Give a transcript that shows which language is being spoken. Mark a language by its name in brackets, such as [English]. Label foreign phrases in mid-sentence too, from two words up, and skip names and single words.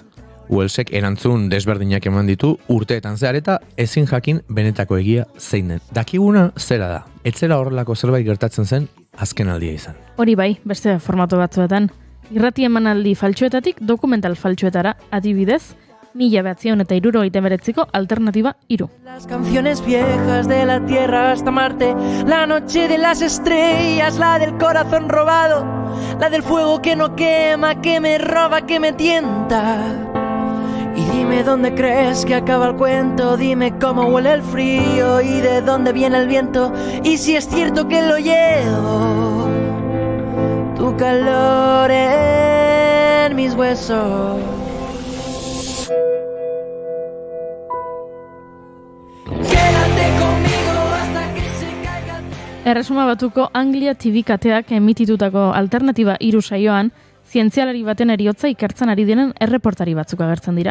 [Basque] Wellesek erantzun desberdinak eman ditu urteetan zehar eta ezin jakin benetako egia zein den. Dakiguna zera da. Etzela horrelako zerbait gertatzen zen azken aldia izan. Hori bai, beste formato batzuetan. Irrati emanaldi faltsuetatik dokumental faltsuetara, adibidez, 1979ko Alternatiba 3. [Spanish] Las canciones viejas de la tierra hasta Marte, la noche de las estrellas, la del corazón robado, la del fuego que no quema, que me roba, que me tienta. Y dime dónde crees que acaba el cuento, dime cómo huele el frío y de dónde viene el viento, y si es cierto que lo llevo, tu calor en mis huesos. [Basque] Erresuma Batuko Anglia TV kateak emititutako Alternatiba 3 saioan, zientzialari baten eriotza ikertzen ari diren erreportari batzuk agertzen dira.